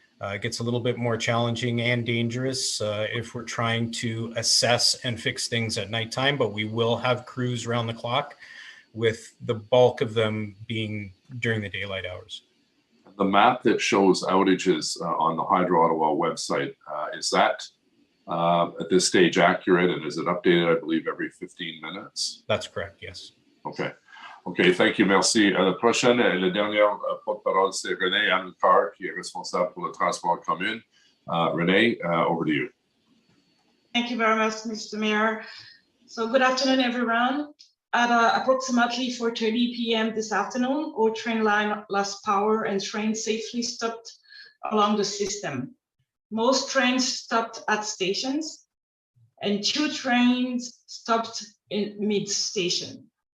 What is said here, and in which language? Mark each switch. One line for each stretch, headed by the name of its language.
English: It gets a little bit more challenging and dangerous if we're trying to assess and fix things at nighttime, but we will have crews around the clock, with the bulk of them being during the daylight hours. The map that shows outages on the Hydro Ottawa website, is that at this stage accurate, and is it updated, I believe, every 15 minutes? That's correct, yes. Okay. OK, thank you, merci.
French: La prochaine, la dernière porte-parole, c'est René Amilcar, qui est responsable pour le transport commun.
English: René, over to you. Thank you very much, Mr. Mayor. So good afternoon, everyone. At approximately 4:30 p.m. this afternoon, our train line lost power and trains safely stopped along the system. Most trains stopped at stations, and 2 trains stopped in mid-station.